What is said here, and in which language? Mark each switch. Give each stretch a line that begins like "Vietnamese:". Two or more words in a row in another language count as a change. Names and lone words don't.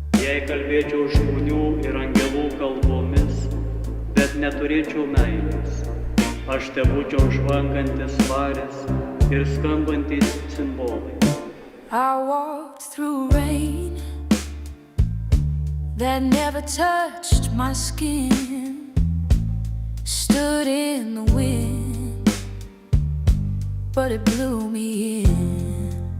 Lithuanian: Jei kalbėčiau žmonių ir angelų kalbomis, bet neturėčiau meilės, aš tebūčiau žvangantis svarės ir skambantis cimbolai.
English: I walked through rain that never touched my skin, stood in the wind, but it blew me in.